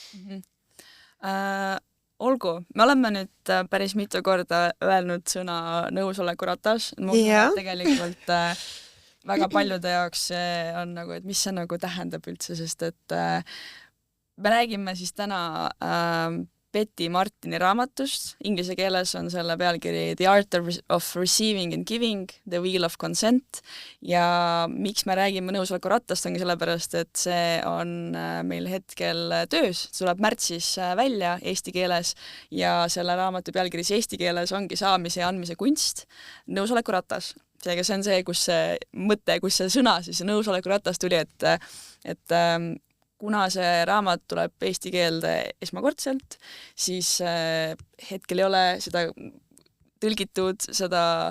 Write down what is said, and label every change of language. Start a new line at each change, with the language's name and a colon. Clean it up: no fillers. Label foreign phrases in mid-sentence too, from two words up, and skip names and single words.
Estonian: Olgu, me oleme nüüd päris mitu korda öelnud sõna nõusoleku ratas. Tegelikult väga paljude jaoks see on nagu, et mis see nagu tähendab üldse, sest et me räägime siis täna Betty Martini raamatust. Inglise keeles on selle pealkiri The Art of Receiving and Giving, The Wheel of Consent. Ja miks me räägime nõusoleku rattast ongi sellepärast, et see on meil hetkel töös. See tuleb märtsis välja eesti keeles ja selle raamatu pealkiris eesti keeles ongi saamise ja andmise kunst. Nõusoleku ratas. Seega see on see, kus see mõte, kus see sõna siis nõusoleku ratas tuli, et kuna see raamat tuleb eesti keelde esmakordselt, siis hetkel ei ole seda tõlgitud, seda